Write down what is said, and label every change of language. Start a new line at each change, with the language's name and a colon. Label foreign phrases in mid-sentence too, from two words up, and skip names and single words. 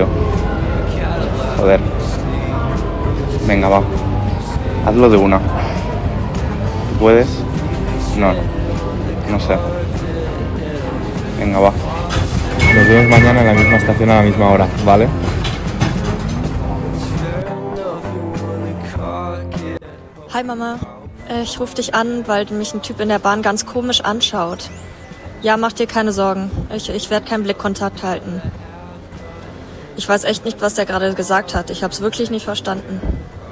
Spanish: Joder. Venga, va. Hazlo de una. ¿Tú puedes? No sé. Venga, va. Nos vemos mañana en la misma estación a la misma hora, ¿vale?
English: Hi Mama,
German: ich rufe dich an, weil mich ein Typ in der Bahn ganz komisch anschaut. Ja, mach dir keine Sorgen, ich werde keinen Blickkontakt halten. Ich weiß echt nicht, was der gerade gesagt hat, ich hab's wirklich nicht verstanden.